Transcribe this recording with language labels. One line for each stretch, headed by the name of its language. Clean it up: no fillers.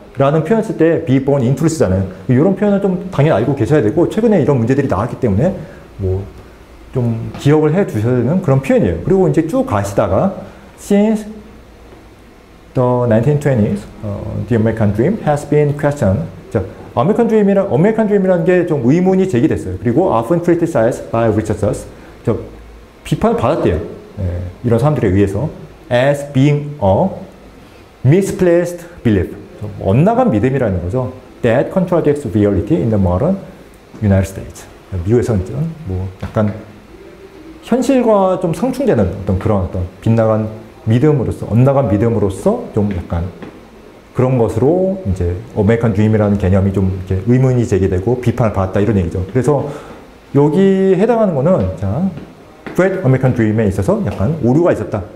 Korean: 라는 표현 쓸 때
English: be born into
Korean: 를 쓰잖아요. 이런 표현을 좀 당연히 알고 계셔야 되고, 최근에 이런 문제들이 나왔기 때문에, 좀 기억을 해 두셔야 되는 그런 표현이에요. 그리고 이제 쭉 가시다가,
English: since the 1920s, the American dream has been questioned.
Korean: 자, 아메리칸 드림이라는 게 좀 의문이 제기됐어요. 그리고
English: often criticized by researchers.
Korean: 비판을 받았대요. 이런 사람들에 의해서.
English: as being a misplaced belief.
Korean: 엇나간 믿음이라는 거죠.
English: that contradicts reality in the modern United States.
Korean: 미국에서는 약간 현실과 좀 상충되는 그런 빗나간 믿음으로서, 엇나간 믿음으로서 좀 약간 그런 것으로 이제 아메리칸 드림이라는 개념이 좀 이렇게 의문이 제기되고 비판을 받았다, 이런 얘기죠. 그래서 여기 해당하는 거는, 자, Great American Dream에 있어서 약간 오류가 있었다.